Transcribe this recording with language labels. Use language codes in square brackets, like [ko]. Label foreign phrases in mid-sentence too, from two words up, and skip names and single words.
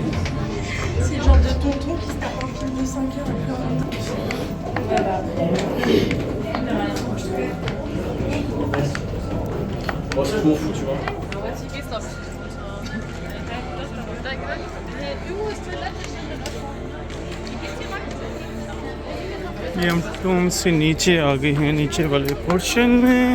[fr] C'est le genre de tonton qui se tape un film de 5 heures et puis en même temps. [ur] یہ ہم ٹوم سے نیچے آ گئے ہیں, نیچے والے پورشن میں.